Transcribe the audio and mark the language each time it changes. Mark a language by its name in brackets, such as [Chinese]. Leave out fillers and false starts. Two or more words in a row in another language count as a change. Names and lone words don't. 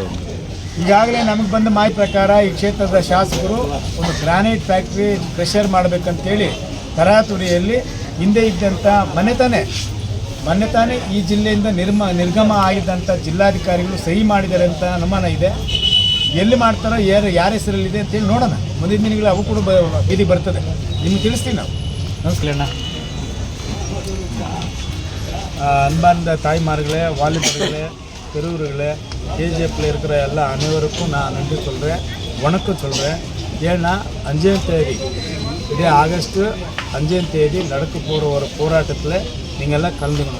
[Kannada] ಈಗಾಗಲೇ ನಮಗೆ ಬಂದ ಮಾಹಿತಿ ಪ್ರಕಾರ ಈ ಕ್ಷೇತ್ರದ ಶಾಸಕರು ಒಂದು ಗ್ರಾನೈಟ್ ಫ್ಯಾಕ್ಟ್ರಿ ಕ್ರಷರ್ ಮಾಡಬೇಕಂತೇಳಿ ತರಾತುರಿಯಲ್ಲಿ ಹಿಂದೆ ಇದ್ದಂಥ ಮೊನ್ನೆ ತಾನೇ ಈ ಜಿಲ್ಲೆಯಿಂದ ನಿರ್ಗಮ ಆಗಿದ್ದಂಥ ಜಿಲ್ಲಾಧಿಕಾರಿಗಳು ಸಹಿ ಮಾಡಿದ್ದಾರೆ ಅಂತ ಅನುಮಾನ ಇದೆ. ಎಲ್ಲಿ ಮಾಡ್ತಾರೋ ಯಾರ ಹೆಸರಲ್ಲಿದೆ ಅಂತೇಳಿ ನೋಡೋಣ. ಮುಂದಿನ ದಿನಗಳು ಅವು ಕೂಡ ಬೀದಿ ಬರ್ತದೆ, ನಿಮ್ಗೆ ತಿಳಿಸ್ತೀವಿ ನಾವು. ನಮಸ್ಕಾರ ಅಣ್ಣ. [Tamil] அன்பார்ந்த தாய்மார்களே, வாலிபர்களே, பெரியவர்களே, KGFல இருக்கிற எல்லா அனைவருக்கும் நான் நன்றி சொல்கிறேன், வணக்கம் சொல்கிறேன். ஏன்னா 5ஆம் தேதி, இதே ஆகஸ்ட் 5ஆம் தேதி நடக்க போகிற ஒரு போராட்டத்தில் நீங்கள் எல்லாம் கலந்துக்கணும்.